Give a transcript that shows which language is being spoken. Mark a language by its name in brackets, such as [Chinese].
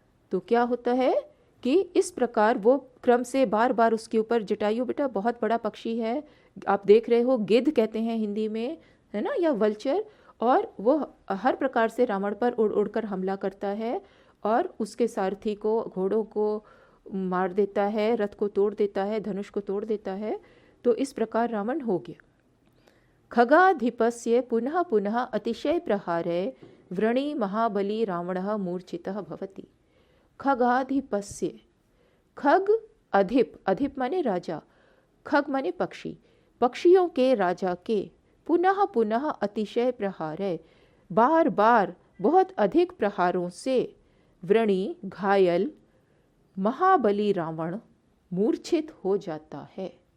[Hindi] तो क्या होता है कि इस प्रकार वो क्रम से बार बार उसके ऊपर, जटायु बेटा बहुत बड़ा पक्षी है, आप देख रहे हो, गिद्ध कहते हैं हिंदी में, है ना, या वल्चर। और वो हर प्रकार से रावण पर उड़ उड़कर हमला करता है और उसके सारथी को, घोड़ों को मार देता है, रथ को तोड़ देता है, धनुष को तोड़ देता है। तो इस प्रकार रावण हो गया। [Sanskrit] खगाधिपस्य पुनः पुनः अतिशय प्रहारे व्रणी महाबली रावणः मूर्छितः भवति। [Hindi] खगाधिपस्य, खग अधिप, अधिप माने राजा, खग माने पक्षी, पक्षियों के राजा के, [Sanskrit] पुनः पुनः अतिशय [Hindi] प्रहार है, बार बार बहुत अधिक प्रहारों से, व्रणी घायल, महाबली रावण मूर्छित हो जाता है।